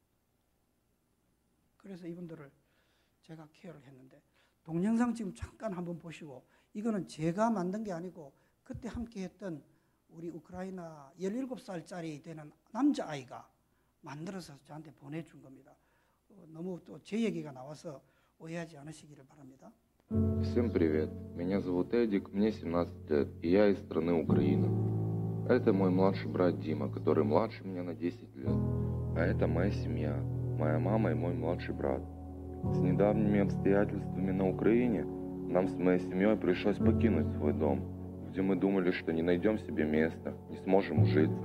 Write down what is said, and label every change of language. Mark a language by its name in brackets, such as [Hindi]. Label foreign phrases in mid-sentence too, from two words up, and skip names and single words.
[Korean] 그래서 이분들을 제가 케어를 했는데 동영상 지금 잠깐 한번 보시고 이거는 제가 만든 게 아니고 그때 함께 했던 우리 우크라이나 17살짜리 되는 남자아이가 만들어서 저한테 보내준 겁니다. 너무 또 제 얘기가 나와서 오해하지 않으시기를 바랍니다. [Russian] Всем привет, меня зовут Эдик, мне 17 лет, и я из страны Украина. Это мой младший брат Дима, который младше меня на 10 лет. А это моя семья, моя мама и мой младший брат. С недавними обстоятельствами на Украине нам с моей семьей пришлось покинуть свой дом, где мы думали, что не найдем себе места, не сможем ужиться.